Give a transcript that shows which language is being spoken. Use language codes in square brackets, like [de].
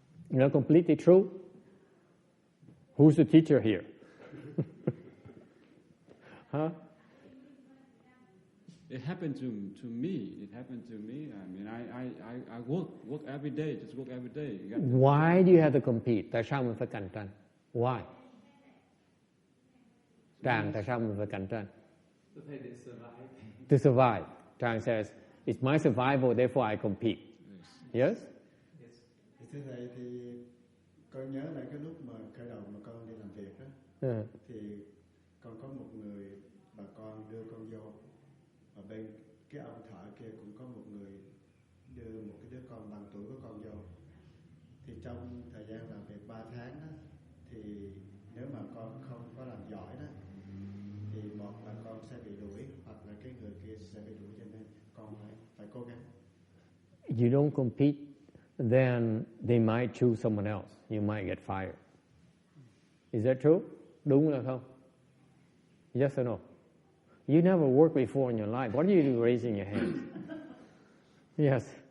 [en] Not completely true? Who's the teacher here? Huh? It happened to me. It happened to me. I mean, I work every day. Just work every day. Why do you have to compete? [vi] Tại sao mình phải cạnh tranh? Why? Tràng, tại sao mình phải cạnh tranh? [en] To survive. Tràng says, it's my survival, therefore I compete. Yes? [vi] Thưa thầy, thì con nhớ lại cái lúc mà khởi đầu mà con đi làm việc đó, thì con có một người bà con đưa con vô, và bên cái ông thợ kia cũng có một người đưa một cái đứa con bằng tuổi của con vô. Thì trong thời gian làm việc 3 tháng đó, thì nếu mà con không có làm giỏi đó, thì một là con sẽ bị đuổi, hoặc là cái người kia sẽ bị đuổi, cho nên con phải cố gắng. [en] You don't compete, then they might choose someone else. You might get fired. Is that true? [vi] Đúng là không? [en] Yes or no? You never worked before in your life. What are you doing raising your hands? Yes.